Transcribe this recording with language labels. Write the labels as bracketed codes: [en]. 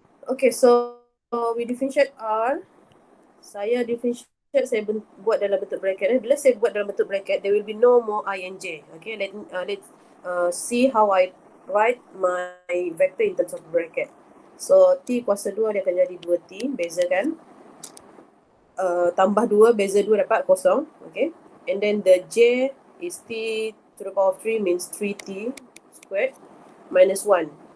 [en] Okay, so we differentiate R. [ms] Saya differentiate, saya buat dalam bentuk bracket. Bila saya buat dalam bentuk bracket, [en] there will be no more I and J. Okay, let's see how I write my vector in terms of bracket. [ms] So T kuasa 2 dia akan jadi 2T, bezakan. Tambah 2, beza 2 dapat kosong. [en] Okay, and then the J is T to the power of 3 means 3T squared minus 1.